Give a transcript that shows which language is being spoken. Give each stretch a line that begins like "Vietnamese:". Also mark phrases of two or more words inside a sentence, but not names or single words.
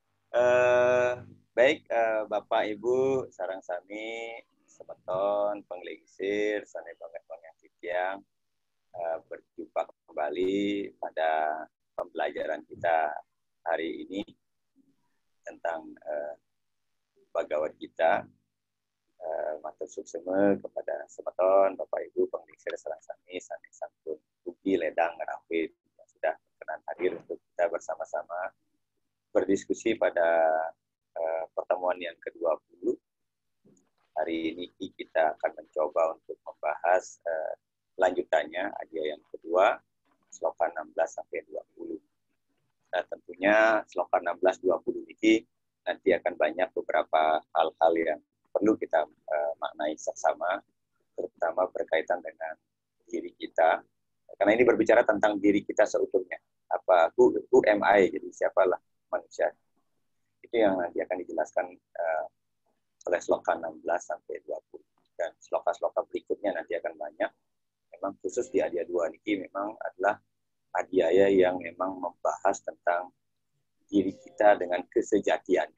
Indonesian: Eh, baik, Bapak Ibu
Balinese: sareng sami semeton penglingsir
Indonesian: sanai banget yang berjumpa kembali pada pembelajaran kita hari ini tentang Bhagavad Gita.
Balinese: Matur sukseme
Indonesian: kepada semeton Bapak Ibu
Balinese: penglingsir sareng sami sanai sampun ugi ledang ngrawit
Indonesian: yang sudah berkenan hadir untuk kita bersama-sama berdiskusi pada pertemuan yang ke-20. Hari ini kita akan mencoba untuk membahas lanjutannya, adya yang kedua, sloka 16 sampai 20. Nah, tentunya sloka 16-20 ini nanti akan banyak beberapa hal-hal yang perlu kita maknai bersama, terutama berkaitan dengan diri kita. Karena ini berbicara tentang diri kita seutuhnya.
English: Who am I?
Indonesian: Jadi siapalah manusia. Itu yang nanti akan dijelaskan oleh sloka 16 sampai 20. Dan sloka-sloka berikutnya nanti akan banyak. Memang khusus di adya 2 ini memang adalah adhyaya yang memang membahas tentang diri kita dengan kesejatiannya.